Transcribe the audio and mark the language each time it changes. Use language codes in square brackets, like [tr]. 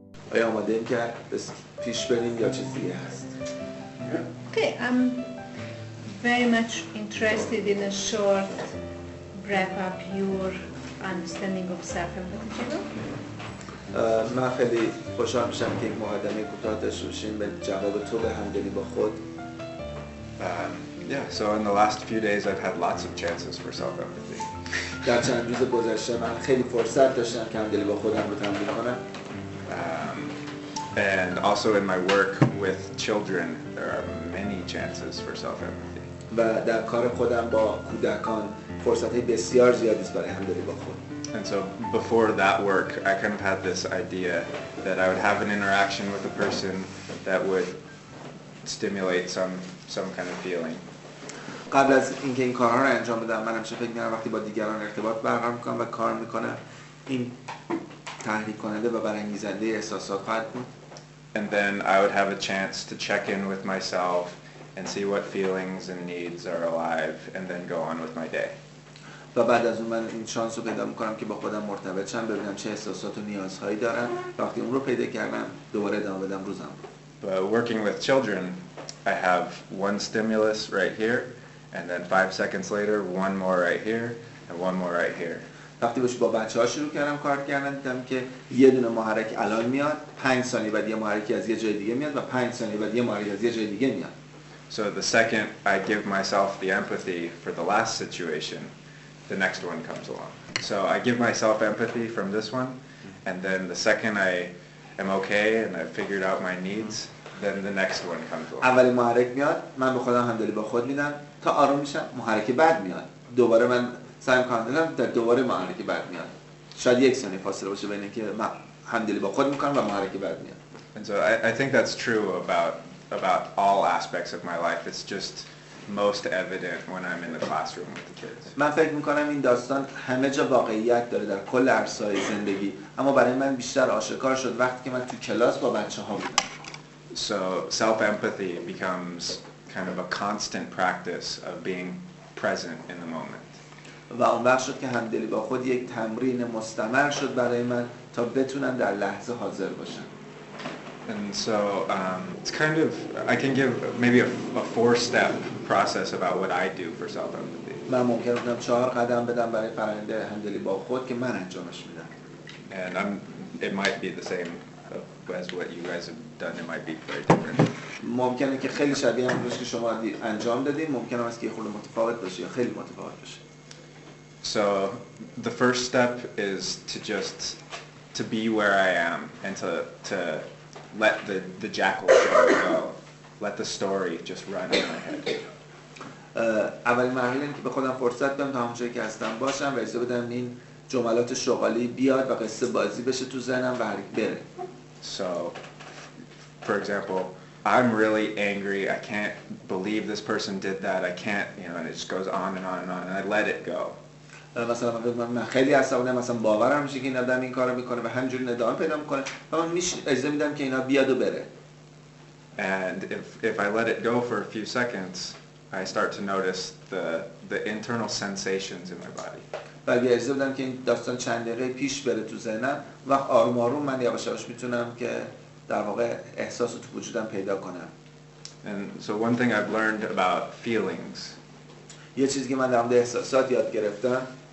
[fa] آیا آماده ایم که پیش بریم یا چیز دیگه هست؟ [en] Okay, I'm very much interested in a short wrap up your understanding of self-empathy. [fa] من خیلی خوشحال میشم که یک مقدمه کوتاه داشته باشیم به جواب تو به همدلی با خود. [en] Yeah, so in the last few days I've had lots of chances for self-empathy. [fa] در چند روز گذشته من خیلی فرصت داشتم که همدلی با خودم رو تمرین کنم. [en] And also in my work with children there are many chances for self-empathy. [fa] و در کار خودم با کودکان فرصت‌های بسیار زیادی است برای همدلی با خود. [en] And so before that work I kind of had this idea that I would have an interaction with a person that would stimulate some kind of feeling. [fa] قبل از اینکه این کارها رو انجام بدم من همیشه فکر می‌کردم وقتی با دیگران ارتباط برقرار می‌کنم و کار می‌کنم این تحریک کننده و برانگیزنده احساسات خواهد بود. [en] And then I would have a chance to check in with myself and see what feelings and needs are alive and then go on with my day. [fa] و بعد از اون من این شانس رو پیدا می‌کنم که با خودم مرتبط شم ببینم چه احساسات و نیازهایی دارم. وقتی اون رو پیدا کردم دوباره ادامه بدم روزم. [en] But working with children I have one stimulus right here and then 5 seconds later one more right here and one more right here. [fa] وقتی با بچه‌ها شروع کردم کار کردن دیدم که یه دونه محرک الان میاد 5 ثانیه بعد یه محرکی از یه جای دیگه میاد و 5 ثانیه بعد یه محرک از یه جای دیگه میاد. [en] So the second I give myself the empathy for the last situation the next one comes along. So I give myself empathy from this one and then the second I am okay and I've figured out my needs then the next one comes along. [fa] اولین محرک میاد من به خودم همدلی با خود میدم تا آروم میشم محرک بعد میاد دوباره من سعی می‌کنم در دوباره محرک بعد میاد شاید 1 ثانیه فاصله باشه بین اینکه من همدلی با خود میکنم و محرک بعد میاد. [en] And so I think that's true about all aspects of my life. It's just most evident when I'm in the classroom with the kids. [fa] من فکر می‌کنم این داستان همه جا واقعیت داره در کل عرصه‌های زندگی اما برای من بیشتر آشکار شد وقتی که من تو کلاس با بچه‌ها بودم. [en] So self-empathy becomes kind of a constant practice of being present in the moment. [fa] و اون وقت شد که همدلی با خود یک تمرین مستمر شد برای من تا بتونم در لحظه حاضر باشم. [en] And so it's kind of I can give maybe a 4-step process about what I do for self-empathy. [fa] من ممکنه بودم 4 قدم بدم برای فرآیند همدلی با خود که من انجامش میدم. [en] And it might be the same as what you guys have done. It might be very different. [fa] ممکنه که خیلی شبیه هم باشه که شما انجام دادین ممکنه است که خیلی متفاوت باشه یا خیلی متفاوت باشه. [en] So the first step is to be where I am and to let the jackal show go. Let the story just run in my head. [fa] اولین مرحله اینه که به خودم فرصت بدم تا همونجایی که هستم باشم و اجازه بدم این جملات شغالی بیاد و قصه بازی بشه تو ذهنم و بره. [en] So for example I'm really angry. I can't believe this person did that. I can't, and it just goes on and on and on and I let it go. [fa] مثلا من خیلی عصبانیم مثلا باورم میشه که این آدم این کارو میکنه و همینجوری ندام پیدا میکنه و من اجازه میدم که اینا بیاد و بره. [en] And if I let it go for a few seconds I start to notice the internal sensations in my body. [fa] و اگه اجازه بدم که این داستان چند دقیقه پیش بره تو ذهنم وقت آروم آروم من یواش یواش میتونم که در واقع احساس تو وجودم پیدا کنم. [en] And so one thing I've learned about feelings [fa] یه چیزی که من در مورد احساسات یاد گرفتم